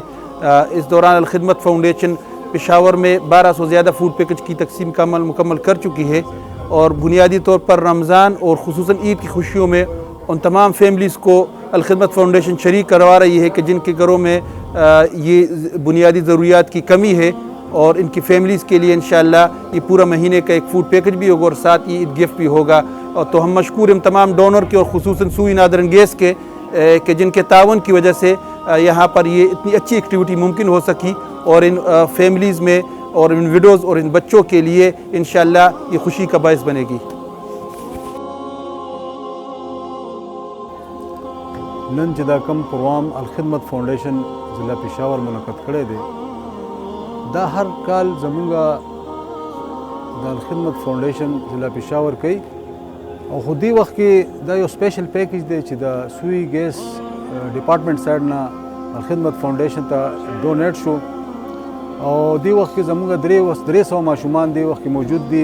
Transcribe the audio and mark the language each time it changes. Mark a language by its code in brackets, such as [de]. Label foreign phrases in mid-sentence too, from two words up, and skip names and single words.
[ur] اس دوران الخدمت فاؤنڈیشن پشاور میں 1200 زیادہ [en] food package [ur] کی تقسیم کا عمل مکمل کر چکی ہے اور بنیادی طور پر رمضان اور خصوصاً عید کی خوشیوں میں ان تمام فیملیز کو الخدمت فاؤنڈیشن شریک کروا رہی ہے کہ جن کے گھروں میں یہ بنیادی ضروریات کی کمی ہے اور ان کی فیملیز کے لیے انشاءاللہ یہ پورا مہینے کا ایک [en] food package [ur] بھی ہوگا اور ساتھ یہ عید گفٹ بھی ہوگا. اور تو ہم مشکور ہیں تمام ڈونر کے اور خصوصاً سوئی نادر انگیز کے کہ جن کے تعاون کی وجہ سے یہاں پر یہ اتنی اچھی ایکٹیویٹی ممکن ہو سکی اور ان فیملیز میں اور ان ویڈوز اور ان بچوں کے لیے انشاءاللہ یہ خوشی کا باعث بنے گی. [ps] نن چې دا کم پروګرام الخدمت فاؤنډیشن ضلع پېښور منعقد کړی دی دا هر کال زمونږ د الخدمت فاؤنډیشن ضلع پېښور کوي او خو دې وخت کې دا یو [en] special package [ps] دی چې د سوی ګیس ډپارټمنټ سایډ نه الخدمت فاؤنډیشن ته ډونیټ شو او دې وخت کې زمونږ 300 ماشومان دې وخت کې موجود دي.